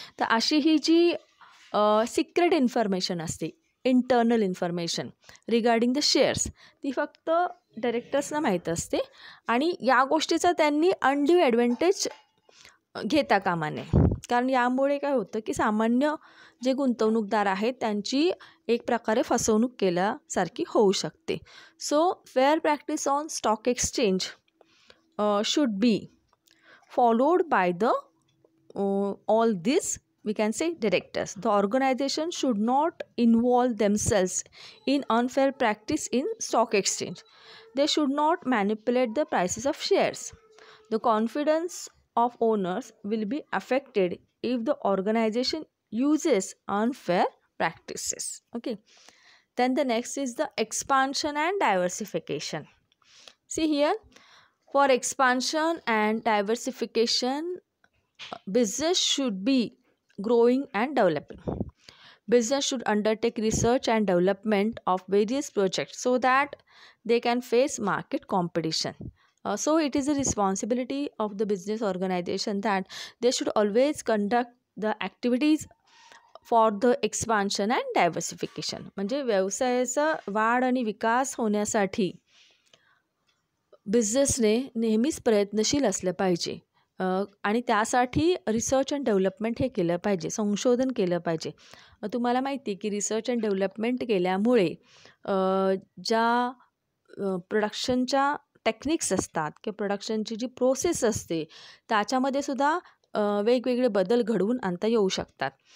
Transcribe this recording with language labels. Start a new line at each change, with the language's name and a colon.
Marathi: तर अशी ही जी secret information असते,
English: internal information regarding the shares,
Marathi: ती फक्त डायरेक्टर्सना माहीत असते आणि या गोष्टीचा त्यांनी
English: undue advantage
Marathi: घेता कामा नये. कारण यामुळे काय होतं की सामान्य जे गुंतवणूकदार आहेत त्यांची एक प्रकारे फसवणूक केल्यासारखी होऊ शकते.
English: So fair practice on stock exchange should be followed by the all these we can say directors. The organization should not involve themselves in unfair practice in stock exchange. They should not manipulate the prices of shares. The confidence of owners will be affected if the organization uses unfair practices. Okay. Then the next is the expansion and diversification. See here, for expansion and diversification, business should be growing and developing. Business should undertake research and development of various projects so that they can face market competition. So it is a responsibility of the business organization that they should always conduct the activities for the expansion and diversification.
Marathi: म्हणजे व्यवसायाचा वाढ आणि विकास होण्यासाठी बिझनेसने नेहमीच प्रयत्नशील असलं पाहिजे आणि त्यासाठी रिसर्च अँड डेव्हलपमेंट हे केलं पाहिजे, संशोधन केलं पाहिजे. तुम्हाला माहिती आहे की रिसर्च अँड डेव्हलपमेंट केल्यामुळे ज्या प्रोडक्शनच्या टेक्निक्स असतात किंवा प्रोडक्शनची जी प्रोसेस असते त्याच्यामध्ये सुद्धा वेगवेगळे बदल घडवून आणता येऊ शकतात.